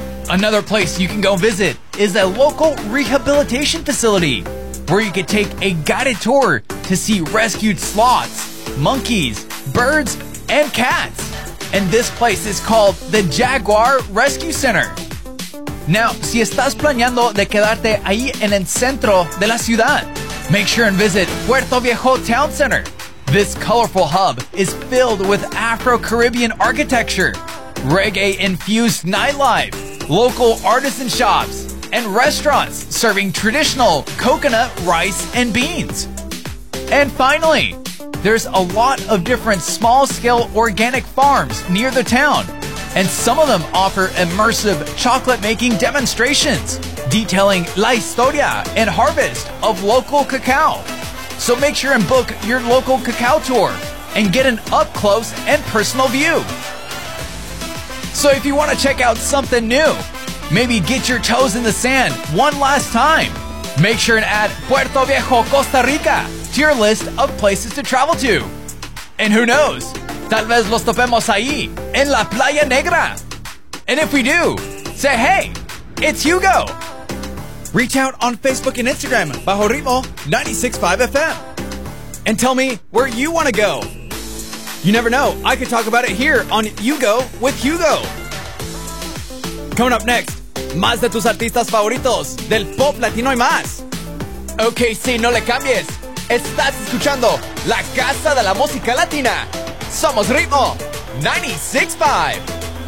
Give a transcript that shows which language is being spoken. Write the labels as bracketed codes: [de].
[en] Another place you can go visit is a local rehabilitation facility where you can take a guided tour to see rescued sloths, monkeys, birds, and cats. And this place is called the Jaguar Rescue Center. Now, [es] si estás planeando de quedarte ahí en el centro de la ciudad, [en] make sure and visit Puerto Viejo Town Center. This colorful hub is filled with Afro-Caribbean architecture, reggae-infused nightlife, local artisan shops, and restaurants serving traditional coconut rice and beans. And finally, there's a lot of different small-scale organic farms near the town, and some of them offer immersive chocolate-making demonstrations detailing [es] la historia [en] and harvest of local cacao. So make sure and book your local cacao tour and get an up-close and personal view. So if you want to check out something new, maybe get your toes in the sand one last time, make sure and add Puerto Viejo, Costa Rica to your list of places to travel to. And who knows, [es] tal vez los topemos ahí, en la Playa Negra. [en] And if we do, say hey, it's Hugo. Reach out on Facebook and Instagram, [es] bajo [en] Ritmo 96.5 FM. And tell me where you want to go. You never know, I could talk about it here on You Go with Hugo. Coming up next, [es] más de tus artistas favoritos, del pop latino y más. Okay, sí, no le cambies. Estás escuchando La Casa de la Música Latina. Somos Ritmo 96.5.